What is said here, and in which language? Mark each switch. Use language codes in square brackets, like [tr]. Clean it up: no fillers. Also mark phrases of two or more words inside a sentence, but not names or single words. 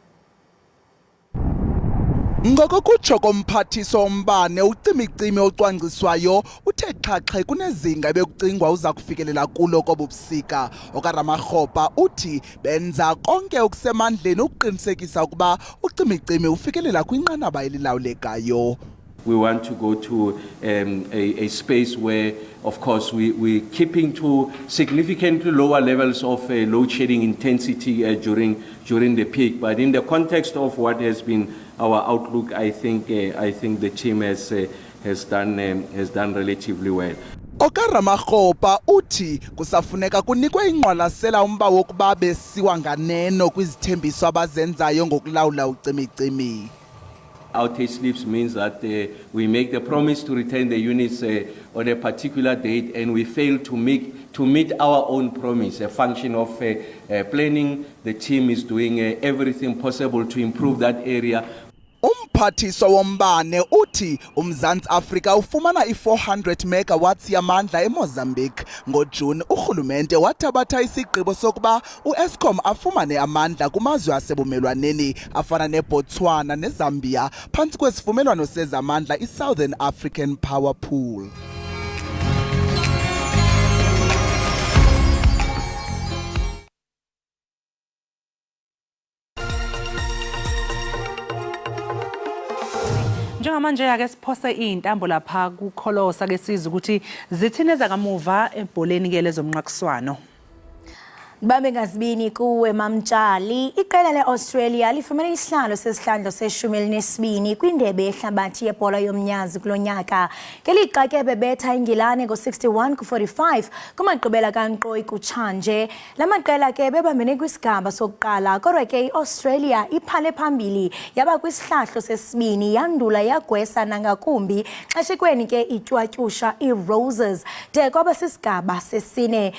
[xh] Ngokokutsho komphathiswa wombane ucimicimi ocwangciswayo uthe xhaxhe kunezinga ebekucingwa uza kufikelela kulo kobubusika. OkaRamaghopa uthi benza konke okusemandleni ukuqinisekisa ukuba ucimicimi ufikelela kwinqanaba elilawulekayo. [en] We want to go to a space where, of course, we're keeping to significantly lower levels of load shedding intensity during the peak. But in the context of what has been our outlook, I think the team has done relatively well. [xh] OkaRamaghopa uthi kusafuneka kunikwe ingqwalasela umba wokuba besiwa nganeno kwizithembiso abazenzayo ngokulawula ucimicimi. [en] Outage slips means that we make the promise to return the units on a particular date and we fail to meet our own promise. A function of planning, the team is doing everything possible to improve that area. [xh] Umphathiswa wombane uthi uMzantsi Afrika ufumana i-400 megawatts yamandla eMozambique. NgoJuni urhulumente wathabatha isigqibo sokuba uEskom afumane amandla kumazwe asebumelwaneni afana neBotswana neZambia phantsi kwesivumelwano sezamandla iSouthern African Power Pool. [zu] Njengamanje ake siphose intambo lapha kukholosa ke sizwe ukuthi zithine zakamuva ebholeni ke lezomnqakiswano. [xh] Babe ngazibini kuwe Mamtshali, iqela le-Australia lifumene isihlalo sesihlandlo se-12 kwindebe yehlabathi yebhola yomnyazi kulo nyaka. Ngelixa ke bebetha iNgilane ngo-61-45 kumagqibela kankqoyi kutshanje. La maqela ke bebambene kwisigaba sokuqala, kodwa ke i-Australia iphale phambili yaba kwisihlahlo sesibini yandula yagwesa nangakumbi xeshikweni ke itywatyusha i-Roses de kwaba sisigaba sesine.